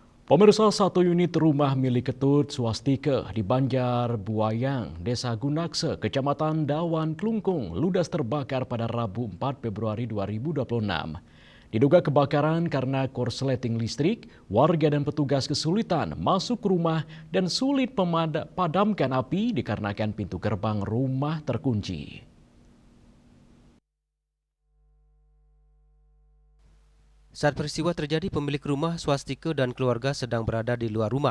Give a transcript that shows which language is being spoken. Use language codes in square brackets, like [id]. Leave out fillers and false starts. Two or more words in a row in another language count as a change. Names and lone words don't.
[id] Pemirsa, satu unit rumah milik Ketut Swastika di Banjar Buayang, Desa Gunakse, Kecamatan Dawan, Klungkung, ludes terbakar pada Rabu 4 Februari 2026. Diduga kebakaran karena korsleting listrik, warga dan petugas kesulitan masuk ke rumah dan sulit padamkan api dikarenakan pintu gerbang rumah terkunci. Saat peristiwa terjadi, pemilik rumah Swastike dan keluarga sedang berada di luar rumah.